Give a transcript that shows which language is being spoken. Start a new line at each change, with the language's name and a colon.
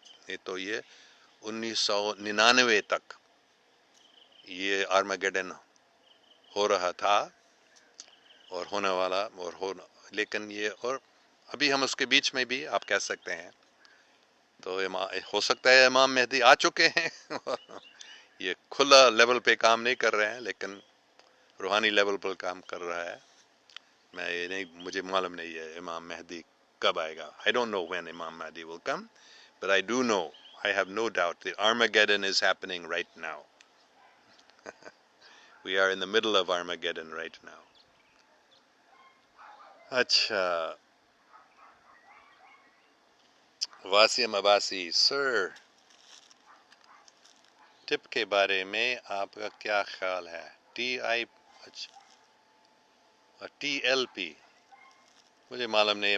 Urdu: نہیں تو یہ 1999 تک یہ آرمگیڈن ہو رہا تھا اور ہونے والا اور ہونا، لیکن یہ اور ابھی ہم اس کے بیچ میں بھی آپ کہہ سکتے ہیں. تو ہو سکتا ہے امام مہدی آ چکے ہیں. یہ کھلا لیول پہ کام نہیں کر رہے ہیں، لیکن روحانی لیول پر کام کر رہا ہے. میں یہ نہیں، مجھے معلوم نہیں ہے امام مہدی کب آئے گا.
English: I don't know when Imam Mahdi will come, but I do know, I have no doubt that Armageddon is happening right now. We are in the middle of Armageddon right now.
Urdu: اچھا، واسیم عباسی، سر ٹپ کے بارے میں آپ کا کیا خیال ہے؟ T L P مجھے معلوم نہیں ہے.